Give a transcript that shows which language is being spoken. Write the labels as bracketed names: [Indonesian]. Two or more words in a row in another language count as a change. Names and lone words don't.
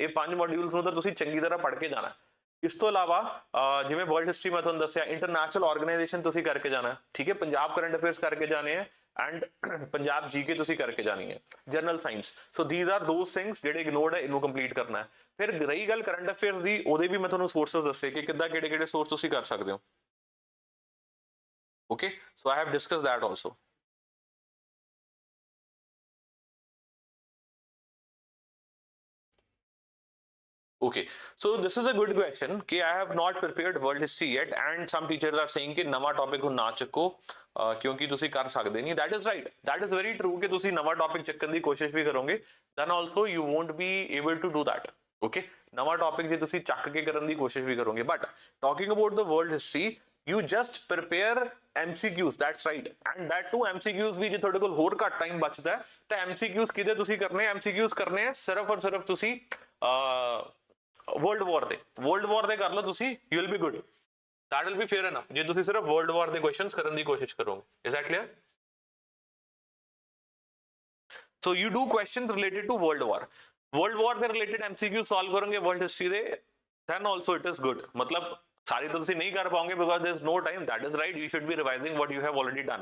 [Punjabi] ਇਹ 5 ਮੋਡਿਊਲਸ ਨੂੰ ਤਾਂ ਤੁਸੀਂ ਚੰਗੀ ਤਰ੍ਹਾਂ ਪੜ੍ਹ ਕੇ ਜਾਣਾ। ਇਸ ਤੋਂ ਇਲਾਵਾ ਜਿਵੇਂ [English] world history [Punjabi] ਮੈਂ ਤੁਹਾਨੂੰ ਦੱਸਿਆ, [English] international organisation [Punjabi] ਤੁਸੀਂ ਕਰਕੇ ਜਾਣਾ, ਠੀਕ ਹੈ, ਪੰਜਾਬ [English] current affairs [Punjabi] ਕਰਕੇ ਜਾਣੇ ਹੈ, ਐਂਡ ਪੰਜਾਬ ਜੀਕੇ ਤੁਸੀਂ ਕਰਕੇ ਜਾਣੀ ਹੈ, [English] general science. so these are those things [Punjabi] ਜਿਹੜੇ ਇਗਨੋਰਡ ਹੈ, ਇਹਨੂੰ ਕੰਪਲੀਟ ਕਰਨਾ ਹੈ। ਫਿਰ ਰਹੀ ਗੱਲ [English] current affairs [Punjabi] ਦੀ, ਉਹਦੇ ਵੀ ਮੈਂ ਤੁਹਾਨੂੰ ਸੋਰਸਸ ਦੱਸੇ ਕਿ ਕਿੱਦਾਂ ਕਿਹੜੇ ਕਿਹੜੇ ਸੋਰਸ ਤੁਸੀਂ ਕਰ ਸਕਦੇ ਹੋ। [English] Okay, so I have discuss that also. Okay, so this is a good question कि I have not prepared world history yet and some teachers are saying [Punjabi] ਕਿ ਨਵਾਂ [English] topic [Punjabi] ਹੁਣ ਨਾ ਚੱਕੋ ਕਿਉਂਕਿ ਤੁਸੀਂ ਕਰ ਸਕਦੇ ਨਹੀਂ। [English] That is right, that is very true [Punjabi] कि ਤੁਸੀਂ ਨਵਾਂ topic ਚੱਕਣ ਦੀ ਕੋਸ਼ਿਸ਼ ਵੀ ਕਰੋਗੇ, [English] then also you won't be able to do that. [Punjabi] Okay, ਨਵਾਂ topic ਜੇ ਤੁਸੀਂ ਚੱਕ ਕੇ ਕਰਨ ਦੀ ਕੋਸ਼ਿਸ਼ ਵੀ ਕਰੋਗੇ, [English] but talking about the world history, you just prepare MCQs, that's right, and that too MCQs [Punjabi] ਵੀ ਜੇ ਤੁਹਾਡੇ ਕੋਲ ਹੋਰ ਘੱਟ ਟਾਈਮ ਬਚਦਾ ਤਾਂ MCQs ਕਿਹਦੇ ਤੁਸੀਂ ਕਰਨੇ, MCQs ਕਰਨੇ ਆ ਸਿਰਫ ਔਰ ਸਿਰਫ ਤੁਸੀਂ [English] world war [Punjabi] ਦੇ ਕਰ ਲਓ ਤੁਸੀਂ, [English] you will be good, that will be fair enough [Punjabi] ਜੇ ਤੁਸੀਂ ਸਿਰਫ [English] world war [Punjabi] ਦੇ ਕੁਐਸਚਨਸ ਕਰਨ ਦੀ ਕੋਸ਼ਿਸ਼ ਕਰੋਗੇ। [English] is that clear? So you do questions related to world war ਦੇ related MCQ solve ਕਰੋਗੇ world history ਦੇ, then also it is good। [Punjabi] ਮਤਲਬ ਸਾਰੀ ਤਾਂ ਤੁਸੀਂ ਨਹੀਂ ਕਰ ਪਾਓਗੇ [English] because there is no time, that is right, you should be revising what you have already done।